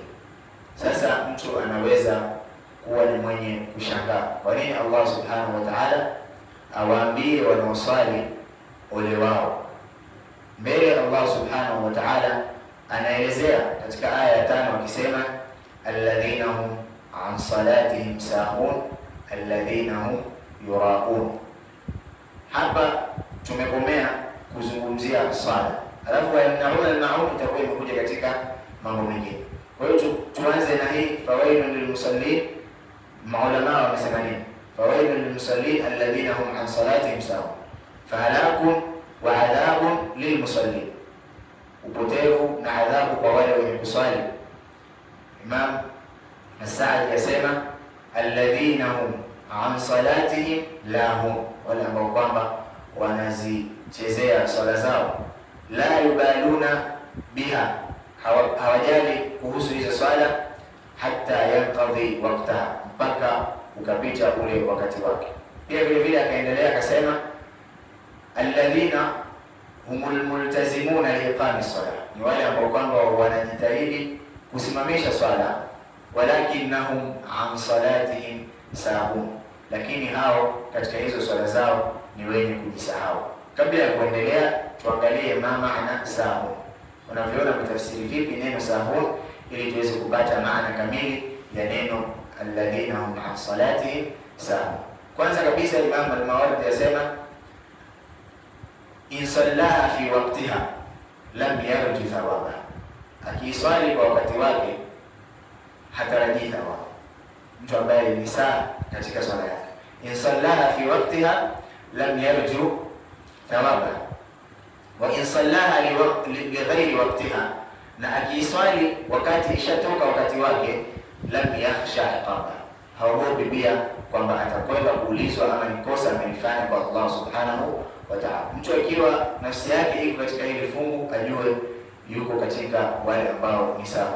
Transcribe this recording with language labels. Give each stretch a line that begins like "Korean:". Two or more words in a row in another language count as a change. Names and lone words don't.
Swahili: Sasa mtu anaweza kuwa ni mwenye kushangaa, kwa nini
Arabic: الله سبحانه وتعالى
Swahili: awaambie wanaosali ole wao? Mbele
Arabic: الله سبحانه وتعالى
Swahili: anaelezea katika aya ya 5 akisema,
Arabic: الذين هم عن صلاتهم ساهون الذين هم يراءون.
Swahili: Hapa tumekomea kuzungumzia swala, alafu
Arabic: يمنعون الماعون
Swahili: itakuwa imekuja katika mambo mengine. Kwa hiyo tuanze na hii
Arabic: فويل للمصلين.
Swahili: Maulama wamesema nini?
Arabic: فويل للمصلين الذين هم عن صلاتهم ساهون, فهلاك وعذاب للمصلين,
Swahili: upotevu na adhabu kwa wale wenye kuswali. Imam As-Sa'di yasema
Arabic: الذين هم عن صلاتهم لاهون,
Swahili: wale ambao kwamba wanazichezea swala zao,
Arabic: لا يبالون بها,
Swahili: hawajali kuhusu hizo swala,
Arabic: حتى ينقضي وقتها,
Swahili: mpaka ukapita ule wakati wake. Pia vile vile akaendelea akasema,
Arabic: الذين هم الملتزمون لإقامة الصلاة,
Swahili: ni wale ambao kwamba wanajitahidi kusimamisha swala,
Arabic: ولكنهم عن صلاتهم ساهون,
Swahili: lakini hao katika hizo swala zao ni wenye kujisahau. Kabla ya kuendelea, tuangalie maana sahun, unavyoona kutafsiri vipi neno sahun, ili tuweze kupata maana kamili ya neno
Arabic: الذين هم عن صلاتهم ساهون.
Swahili: Kwanza kabisa Imam al-Mawardi yasema,
Arabic: إن صلاها في وقتها لم يرج ثوابا,
Swahili: akiswali kwa wakati wake hatarajii thawabu. Mtu ambaye ni saa katika swala yake,
Arabic: إن صلاها في وقتها لم يرج ثوابا وإن صلاها لغير وقتها,
Swahili: na akiswali wakati ishatoka wakati wake,
Arabic: لم يخش عقابا,
Swahili: haogopi pia kwamba atakwenda kuulizwa ama ni kosa amelifanya kwa
Arabic: الله سبحانه وتعالى.
Swahili: Mtu akiwa nafsi yake iko katika hili fungu, ajue yuko katika wale ambao ni sawa.